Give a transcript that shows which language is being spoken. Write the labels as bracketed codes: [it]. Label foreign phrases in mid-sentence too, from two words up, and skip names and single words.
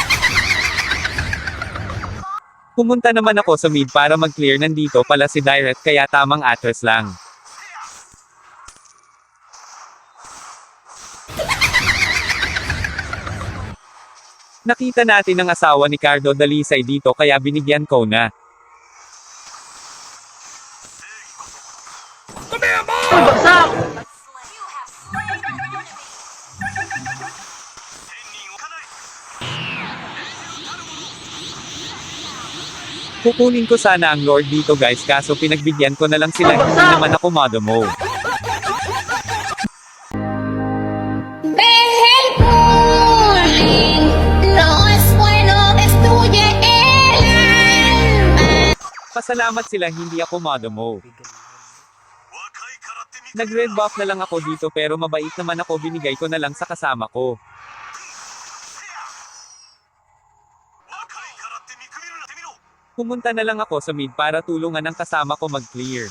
[tl] Pumunta naman ako sa mid para mag-clear, nandito pala si Direct kaya tamang atras lang. Nakita natin ang asawa ni Cardo Dalisay dito kaya binigyan ko na. [en] You have slain an enemy. [tl] Kukunin ko sana ang Lord dito guys kaso pinagbigyan ko na lang sila, hindi naman ako modomo. [es] Dejen bullying, no es bueno, destruye el alma. [tl] Pasalamat sila hindi ako modomo. Nag-red buff na lang ako dito pero mabait naman ako, binigay ko na lang sa kasama ko. Pumunta na lang ako sa mid para tulungan ang kasama ko mag-clear.